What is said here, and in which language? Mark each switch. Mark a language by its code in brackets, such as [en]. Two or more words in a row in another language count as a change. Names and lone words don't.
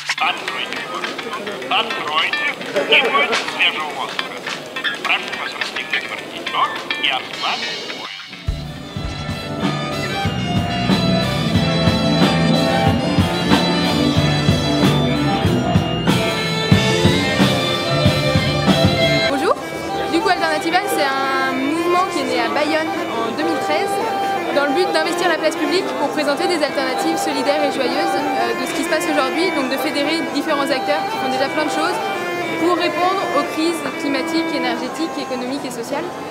[ru] Откройте и будет свежего воздуха. Прошу вас расстегнуть воротничок и ослабить пояс. [fr] Bonjour, du coup Alternativa c'est un mouvement qui est né à Bayonne en 2013 dans le but d'investir la place publique pour présenter des alternatives solidaires et joyeuses de ce qui se passe aujourd'hui, donc de fédérer différents acteurs qui font déjà plein de choses pour répondre aux crises climatiques, énergétiques, économiques et sociales.